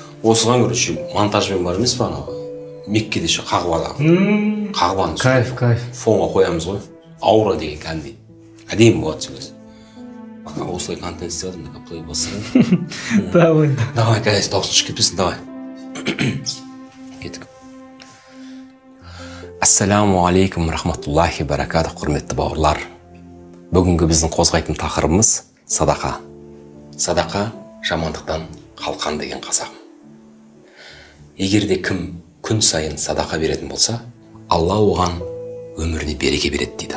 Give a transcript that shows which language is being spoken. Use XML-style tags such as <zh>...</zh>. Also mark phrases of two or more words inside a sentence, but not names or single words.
<kk>осыған короче монтажбен бар емес па анау Меккеде ше қағбада қағбаны Кайф. фонға қоямыз ғой. Аура деген кәдімгідей әдемі болады сөйлесі. Осылай контент істеп жатырмын да плей бассаң.</kk> <ru>Давай, конечно,</ru> <kk>дауысын шығып кетпесін, давай. Кеттік.</kk> <ar>السلام عليكم رحمة الله بركاته,</ar> <kk>құрметті бауырлар. Бүгінгі біздің қозғайтын тақырыбымыз садақа. Садақа жамандықтан қалқан деген қазақ. Егер де кім күн сайын садақа беретін болса, Алла оған өміріне береке береді дейді.</kk>